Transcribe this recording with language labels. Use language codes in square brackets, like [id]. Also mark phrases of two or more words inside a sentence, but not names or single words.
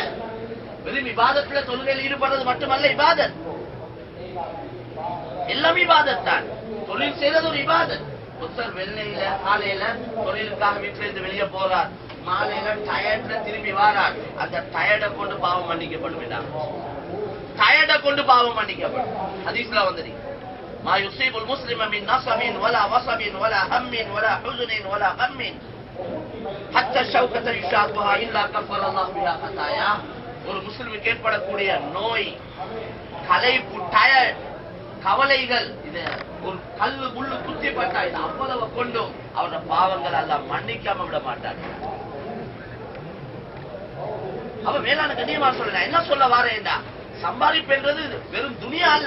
[ta] வெறும் இபாதத்துல தொழுகையில் ஈடுபடுறது மட்டுமல்ல இபாதத், எல்லாம் இபாதத் தான். தொழில் செய்யறது ஒரு இபாதத். ஒருத்தர் வெள்ளையில காலையில தொழிலுக்காக வீட்டுல இருந்து வெளியே போறார், மாலையில டயர்ட்ல திரும்பி வாரார். அந்த டயர்டை கொண்டு பாவம் மன்னிக்கப்படும் வேண்டாம், டயர்டை கொண்டு பாவம் மன்னிக்கப்படும். ஹதீஸ்ல வந்தது [ar] ما يصيب المسلم من نصب ولا وصب ولا هم ولا حزن ولا غم حتى الشوكة يشاقها إلا كفر الله بها خطاياه. [ta] ஒரு முஸ்லிமுக்கு ஏற்படக்கூடிய நோய், களைப்பு, டயர்ட், கவலைகள், இது ஒரு கல்லு முள்ளு குத்தி பட்டா இது அவ்வளவு கொண்டும் அவருடைய பாவங்கள் எல்லாம் மன்னிக்காம விட மாட்டாங்க. அவ மேலான கண்ணியமா சொல்ல என்ன சொல்ல வாரேன்டா, சம்பாதிப்புன்றது வெறும் துனியா அல்ல.